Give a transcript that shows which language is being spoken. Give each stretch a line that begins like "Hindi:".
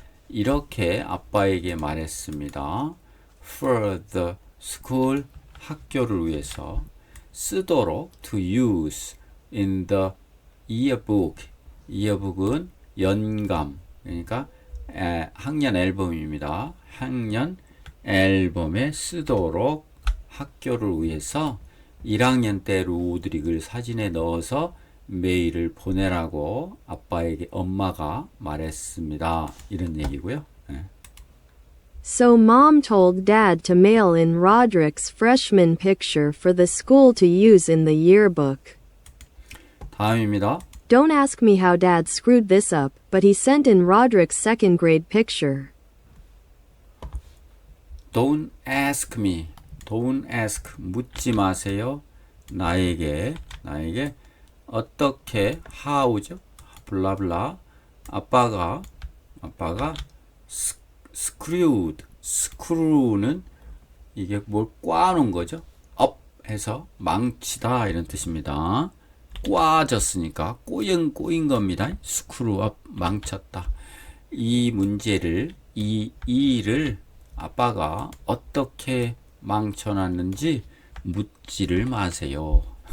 Korean: 이렇게 아빠에게 말했습니다.
English: For the school
Korean: 학교를 위해서 쓰도록
English: to use in the yearbook.
Korean: yearbook은 연감 그러니까 학년 앨범입니다. 학년 앨범에 쓰도록 학교를 위해서 1학년 때 로드릭을 사진에 넣어서 메일을 보내라고 아빠에게 엄마가 말했습니다. 이런 얘기고요.
English: So Mom told Dad to mail in Roderick's freshman picture for the school to use in the yearbook.
Korean: 다음입니다.
English: Don't ask me how Dad screwed this up, but he sent in Roderick's second grade picture. Don't ask me. Don't ask.
Korean: 묻지 마세요. 나에게 어떻게 how죠? 블라블라. 아빠가 screwed. screw는 이게 뭘 꽈놓은 거죠? up 해서 망치다 이런 뜻입니다. 꽈졌으니까 꼬인 겁니다. screw up 망쳤다. 이 문제를 이 일을 아빠가 어떻게 망쳐놨는지 묻지를 마세요.